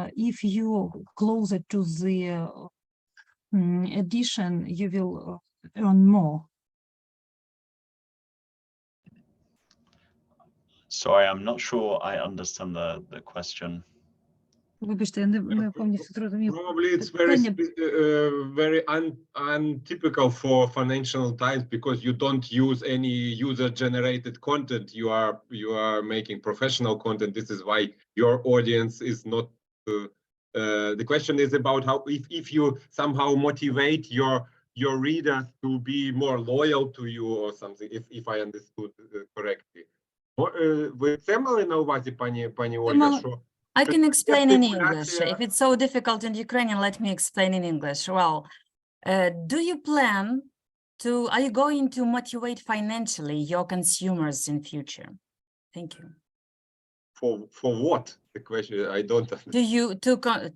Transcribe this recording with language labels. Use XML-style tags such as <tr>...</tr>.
<en>If you closer to the edition, you will earn more. Sorry, I'm not sure I understand the question.</en> <uk>Вибачте, я не повністю зрозумів.</uk> <en>Probably it's very untypical for financial times because you don't use any user-generated content. You are making professional content. This is why your audience is not. The question is about how if you somehow motivate your readers to be more loyal to you or something. If I understood correctly.</en> <uk>Ви це мали на увазі, пані Ольга, що</uk> <en>I can explain in English. If it's so difficult in Ukrainian, let me explain in English. Well, do you plan to, are you going to motivate financially your consumers in future? Thank you. For what? The question, I don't understand.</en>